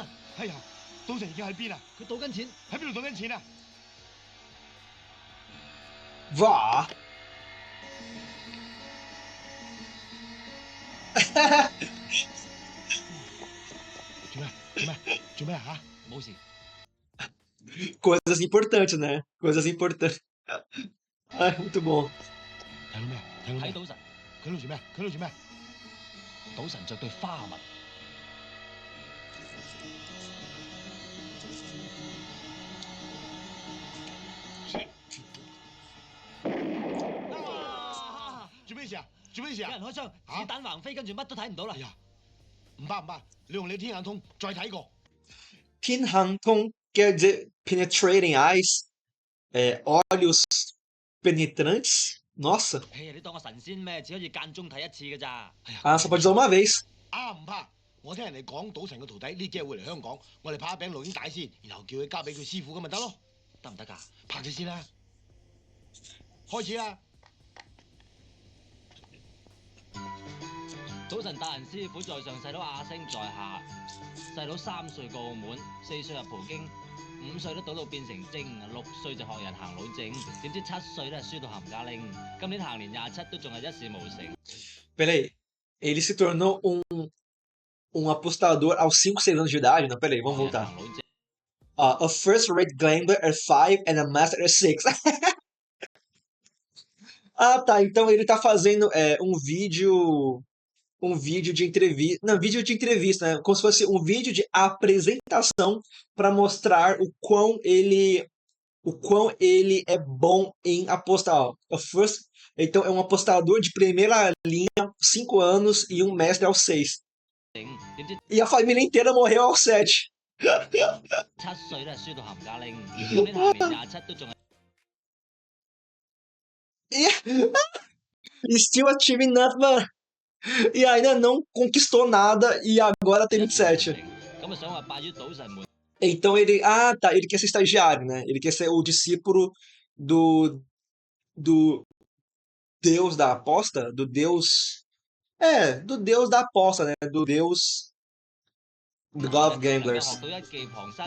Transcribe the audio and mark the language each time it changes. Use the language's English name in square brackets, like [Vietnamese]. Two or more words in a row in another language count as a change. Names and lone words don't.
[Cantonese] 哎呀，賭神而家喺邊啊？佢賭緊錢，喺邊度賭緊錢啊？ [Portuguese] vá. [Cantonese] 做咩啊？冇事。 [Portuguese] Coisas importantes, né? Coisas importantes. Ai, muito bom. [Cantonese] 睇到咩啊？睇賭神，佢喺度做咩啊？佢喺度做咩啊？賭神着對花襪。做咩事啊？做咩事啊？有人開槍，子彈橫飛，跟住乜都睇唔到啦。哎呀，唔怕，你用你天眼通再睇過。 [Portuguese] 天眼通 quer dizer [English] penetrating eyes, [Portuguese] olhos penetrantes. Nossa. [Cantonese] 嘿，你當我神仙咩？只可以間中睇一次㗎咋。 [Portuguese] Ah, só pode usar uma vez. [Cantonese] 唔怕，我聽人哋講賭神嘅徒弟呢幾日會嚟香港，我哋拍一餅錄影帶先，然後叫佢交俾佢師傅咁咪得咯，得唔得㗎？拍咗先啦。開始啦！賭神大人師傅在上，細佬阿星在下。細佬3歲過澳門，4歲入葡京，5歲都賭到變成精，6歲就學人行路正，點知7歲咧輸到冚家拎，今年行年27都仲係一事無成。 [Portuguese] Peraí. Ele se tornou um apostador aos 5, 6 anos de idade? Não, peraí, vamos [Cantonese] 學人 [Portuguese] voltar. [Cantonese] 行路正 [English] A first-rate gambler at 5 and a master at 6. [Portuguese] Ah, tá. Então ele tá fazendo um vídeo de entrevista. Não, vídeo de entrevista, né? Como se fosse um vídeo de apresentação para mostrar o quão ele é bom em apostar. Ó. Então é um apostador de primeira linha, 5 anos, e um mestre aos 6. [Cantonese] 點知 [Portuguese] E a família inteira morreu aos 7. [Cantonese] 7 歲咧輸到冚家拎，今年行年27都仲係。 [English] E still achieving nothing, [Portuguese] mano. E ainda não conquistou nada e agora tem 27. [Cantonese] 咁啊想話拜於賭神門。 [Portuguese] Então ele. Ah, tá. Ele quer ser estagiário, né? Ele quer ser o discípulo do deus da aposta? Do deus. Do deus da aposta, né? Do deus. Do God of Gamblers. [Cantonese] 學到一技傍身。